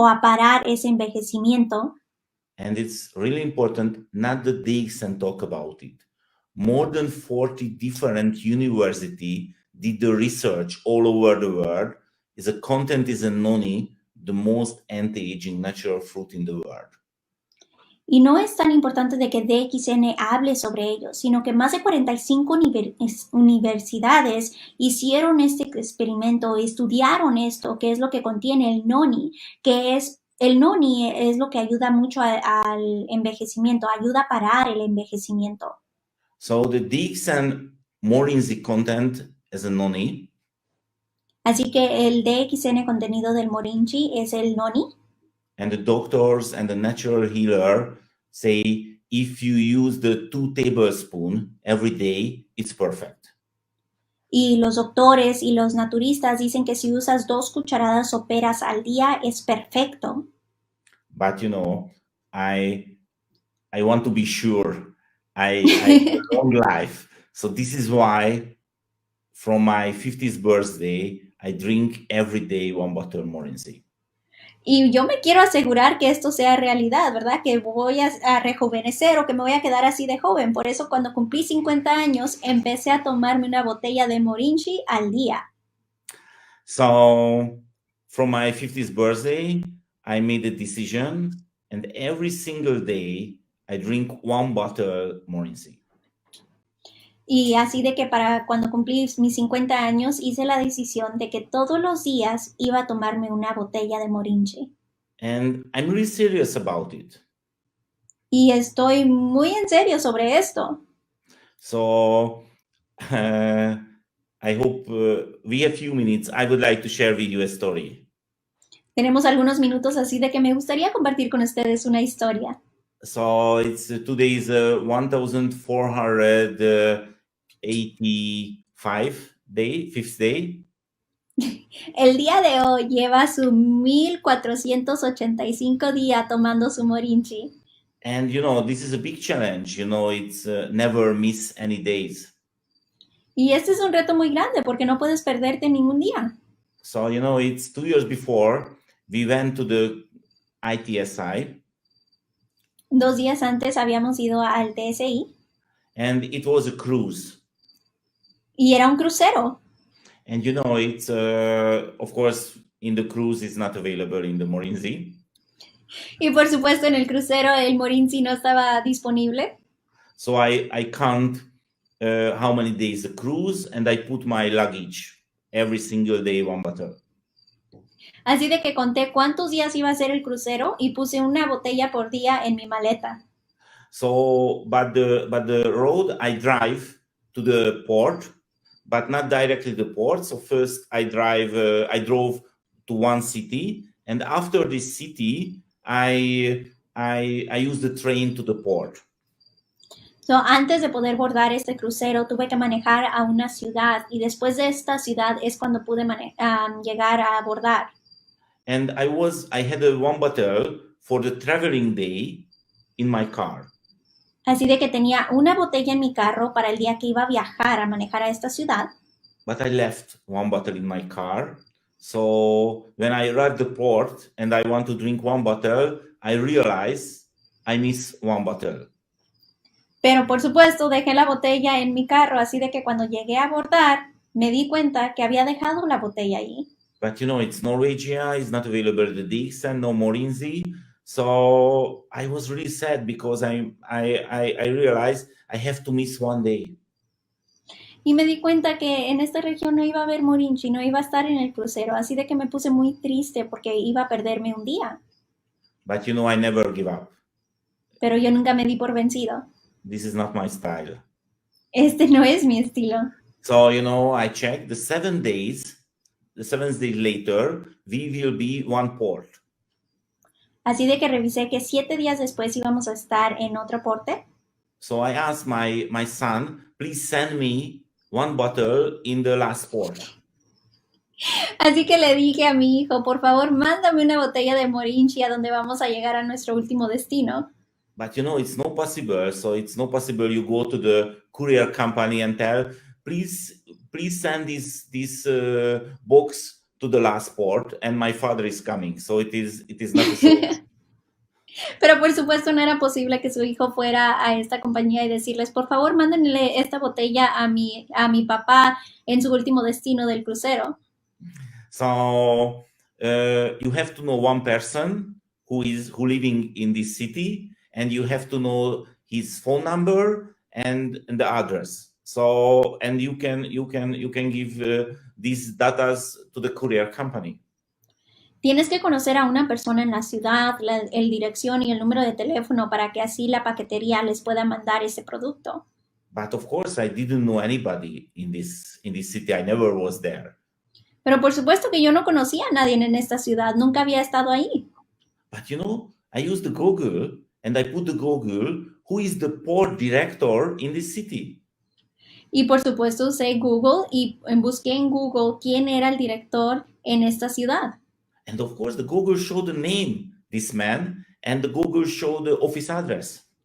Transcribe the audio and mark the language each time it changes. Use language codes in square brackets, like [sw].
[es] O a parar ese envejecimiento. [en] And it's really important not that DXN talk about it. More than 40 different universities did the research all over the world. The content is a noni, the most anti-aging natural fruit in the world. [es] Y no es tan importante de que DXN hable sobre ello, sino que más de 45 universidades hicieron este experimento, estudiaron esto, que es lo que contiene el noni, que es el noni es lo que ayuda mucho al envejecimiento, ayuda a parar el envejecimiento. [en] So the DXN Morinzi content is a noni. [es] Así que el DXN contenido del Morinji es el noni. [en] And the doctors and the natural healer say if you use the 2 tablespoons every day, it's perfect. [es] Y los doctores y los naturistas dicen que si usas 2 cucharadas soperas al día es perfecto. [en] But I want to be sure I have a long life. So this is why from my 50th birthday, I drink every day 1 bottle of Morinzi. [es] Y yo me quiero asegurar que esto sea realidad, ¿verdad? Que voy a rejuvenecer o que me voy a quedar así de joven. Por eso cuando cumplí 50 años, empecé a tomarme una botella de Morinji al día. [en] So from my 50th birthday, I made a decision, and every single day, I drink 1 bottle Morinzi. [es] Y así de que para cuando cumplí mis 50 años, hice la decisión de que todos los días iba a tomarme una botella de Morinji. [en] And I'm really serious about it. [es] Y estoy muy en serio sobre esto. [en] So I hope we have a few minutes. I would like to share with you a story. [es] Tenemos algunos minutos así de que me gustaría compartir con ustedes una historia. [en] So it's today is 1485 day, 5th day. [es] El día de hoy lleva su 1485 día tomando su Morinji. [en] And this is a big challenge. It's never miss any days. [es] Y este es un reto muy grande porque no puedes perderte ningún día. [en] So it's 2 years before we went to the ITSI. [es] 2 días antes habíamos ido al TSI. [en] And it was a cruise. [es] Y era un crucero. [en] And it's of course in the cruise it's not available in the Morinzi. [es] Y por supuesto en el crucero el Morinzi no estaba disponible. [en] So I count how many days the cruise, and I put my luggage every single day 1 bottle. [es] Así de que conté cuántos días iba a ser el crucero y puse una botella por día en mi maleta. [en] So, but the road I drive to the port but not directly to the port. So first I drove to one city, and after this city, I used the train to the port. [es] So, antes de poder bordar este crucero, tuve que manejar a una ciudad y después de esta ciudad es cuando pude llegar a bordar. [en] And I had one bottle for the traveling day in my car. [es] Así de que tenía una botella en mi carro para el día que iba a viajar a manejar a esta ciudad. [en] But I left one bottle in my car. So when I arrived at the port and I want to drink one bottle, I realized I miss one bottle. [es] Pero por supuesto dejé la botella en mi carro, así de que cuando llegué a abordar me di cuenta que había dejado la botella ahí. [en] But you know, it's Norwegia, it's not available at the Dixon, no Morinzi. So I was really sad because I realized I have to miss one day. [es] Y me di cuenta que en esta región no iba a haber Morinchi, no iba a estar en el crucero, así de que me puse muy triste porque iba a perderme un día. [en] But you know, I never give up. [es] Pero yo nunca me di por vencido. [en] This is not my style. [es] Este no es mi estilo. [en] So, you know, I checked the 7 days. The 7th day later, we will be one port. [es] Así de que revisé que 7 días después íbamos a estar en otro porte. [en] So I asked my son, please send me one bottle in the last port. [es] Así que le dije a mi hijo, por favor, mándame una botella de Morinchi a donde vamos a llegar a nuestro último destino. [en] But you know, it's not possible. So it's not possible you go to the courier company and tell, please send this box to the last port and my father is coming. So it is not a show. [es] Pero por supuesto no era posible que su hijo fuera a esta compañía y decirles, por favor, mándenle esta botella a mi papá en su último destino del crucero. [en] So you have to know one person who living in this city, and you have to know his phone number and the address. So and you can give these data to the courier company. [es] Tienes que conocer a una persona en la ciudad, el dirección y el número de teléfono para que así la paquetería les pueda mandar ese producto. [en] But of course, I didn't know anybody in this city. I never was there. [es] Pero por supuesto que yo no conocía a nadie en esta ciudad, nunca había estado ahí. [en] But you know, I used the Google and I put the Google, who is the port director in this city? [es] Y por supuesto usé Google y busqué en Google quién era el director en esta ciudad. [en] And of course, the Google showed the name, this man, and the Google showed the office address.